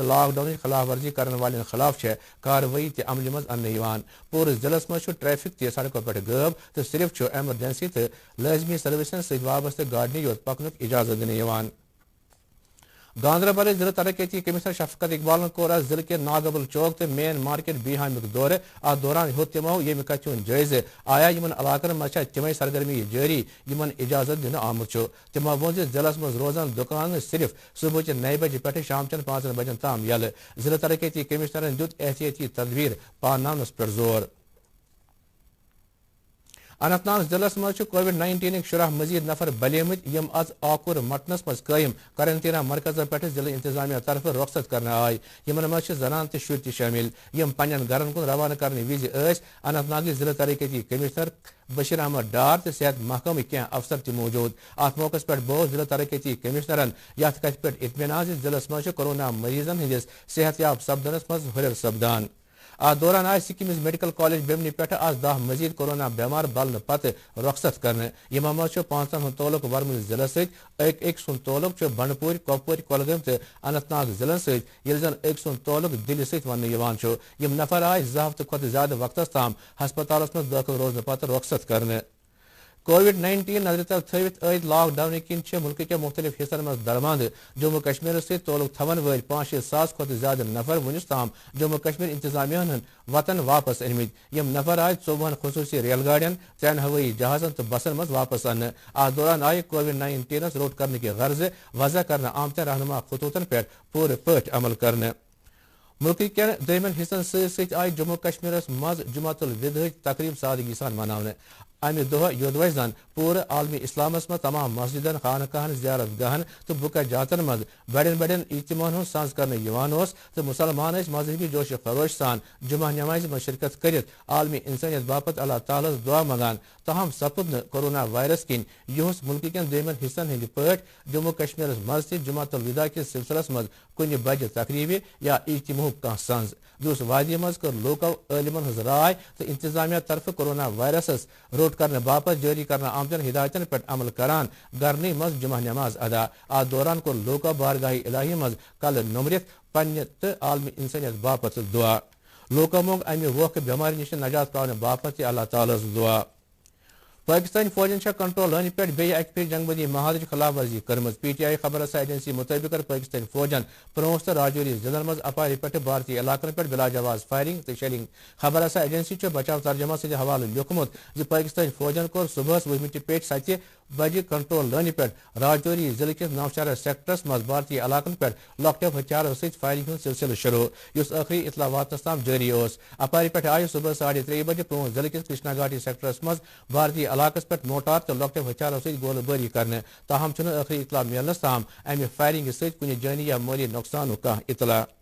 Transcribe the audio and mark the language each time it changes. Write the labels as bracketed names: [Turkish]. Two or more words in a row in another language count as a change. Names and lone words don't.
[Kashmiri] لاک ڈاؤنٕچ خلاف ورزی کرن والٮ۪ن خلاف کاروٲیی تہ عملہِ منٛز اننہٕ پوٗرٕ ضلعس مز ٹریفک تہ سڑکوں پٮ۪ٹھ غٲب تہٕ صرف ایمرجنسی تہٕ لٲزمی سروسن سۭتۍ وابستہٕ گاڑنٕے یوت پکنُک اجازت دِنہٕ گاندربل ضلع ترقیاتی کمشنر شفقت اقبالن کور ضلع کے ناگبل چوک تو مین مارکیٹ بیہامک دورہ ات دوران ہیوت تمو یمہ کتھ ہند جائزہ آیا یمن علاقن مز تمے سرگرمی جاری یمن اجازت دن آمت تمو وون ضلع مز روزان دکان صرف صبح 9 بجے پہ شام 5 بجن تام یل ضلع ترقیاتی کمشنرن دت احتیاطی تدبیر پاناونس پہ زور اننت ناگ ضلع مز کووڈ-19 شرح مزید نفر بلیمت یم آز آکور مٹنس مز قائم قرنطینہ مرکز پہ ضلع انتظامیہ طرف رخصت کرنے آئی یمن مز زنان تو شر تہ شامل یم پنن گرن کن روانہ کرنے وز اننت ناگ ضلع ترقیاتی کمشنر بشیر احمد ڈار تو صحت محکمہ کی افسر تہ موجود ات موقع پہ بہت ضلع ترقیاتی کمشنرن یتھ کتھ پہ اطمینان ضلع مز کورونا مریضن ہندس صحت یاب سپدنس مز ہرر سپدان ات دوران آئی سکمز میڈیکل کالج بیمنی پہ آز 10 مزید کورونا بیمار بلنے پتہ رخصت کرنے یمو مز 5 ہند تعلق ورمل ضلع ستھ سند تعلق بنڈپور کپور کولگام تو اننت ناگ ضلع ستھ یل زن سند تعلق دل ست ونہ یم نفر آئی 2 ہفتہ کھت زیادہ وقتس تام ہسپتالس مز داخل روزنہ پتہ رخصت کرنے کووڈ-19 نظر تل تھوت عید لاک ڈاؤن کن ملک کے مختلف حصن مز درماند جموں کشمیر سے تعلق تھون ول 5-6 ساس کھت زیادہ نفر ونس تام جموں کشمیر انتظامیہ وطن واپس انمت یم نفر آئی 14 خصوصی ریل گاڑین 3 ہوئی جہازن تو بسن مز واپس ان ات دوران آئی کووڈ-19 روٹ کرنے کی غرض وضع کرنے آمتن رہنما خطوطن پہ پورے پٲٹھۍ عمل کرنے ملک کن دمن حصن ست آئی جموں کشمیر مز جمعۃ الوداع تقریب سادگی سان مناونہ امہ دہ یودوے زن پورے عالمی اسلامس مز تمام مسجدن خانقاہن زیارت گاہن تو بکہ جاتن مز بڑین بڑین اجتماعن ہند ساز کرنے تو مسلمان مذہبی جوش خروش سان جمعہ نماز مز شرکت کرت عالمی انسانیت باپت اللہ تعالی دعا منگان تاہم سپد کورونا وائرس کن یہس ملک کن دمن حصن ہند پہ جموں کشمیر مز تہ جمعۃ الوداع کس سلسلس مز کن بجہ تقریبی یا اجتماع کان سنز دوس وادی مز کر لوکو عالمن ہز رائے تو انتظامیہ طرف کورونا وائرسس روٹ کرنے باپت جاری کرنا آمتن ہدایتن پہ عمل کران گرنی مز جمعہ نماز ادا ات دوران کور لوکو بارگاہ الہی مز کل نمرت پنہ تو عالمی انسانیت باپت دعا لوکو موگ امہ ووکھ بیماری نش نجات پانے باپت اللہ تعالی دعا پاکستانی فوجن کنٹرول لٲنہِ پٮ۪ٹھ بیٚیہِ اکہِ پھِرِ جنگ بندی معاہدٕچ خلاف ورزی کٔرمٕژ پی ٹی آئی خبر رساں ایجنسی مطٲبق کٔر پاکستانی فوجن پونٛژھ تہٕ راجوری ضلعن منٛز اپارِ پٮ۪ٹھٕ بھارتی علاقن پٮ۪ٹھ بلا جواز فائرنگ تہٕ شیلنگ خبر رساں ایجنسی چھُ بچاو ترجمہ سٕتۍ حوالہٕ لیوکھمُت زِ پاکستانی فوجن کوٚر صبحس 7 بجے کنٹرول لٲنہِ پٮ۪ٹھ راجوری ضلع کِس نوشہرہ سیکٹرس منٛز بھارتی علاقن پٮ۪ٹھ لۄکٹیو ہتھیارو سۭتۍ فائرنگ ہُنٛد سلسلہٕ شروع یُس ٲخری اطلاع واتنس تام جٲری اوس اپارِ پٮ۪ٹھ آیہِ صبح 3:30 بجے پونٛژھ ضلع کِس کرشنا گھاٹی سیکٹرس منٛز بھارتی علاقس پٮ۪ٹھ موٹار تو لۄکٹیو ہتھیارو سۭتۍ گولہٕ بٲری کرنہٕ تاہم چھُنہٕ ٲخری اطلاع میلنس تام امہِ فائرنگہِ سۭتۍ کُنہِ جٲنی یا مٲلی نۄقصانُک کانٛہہ اطلاع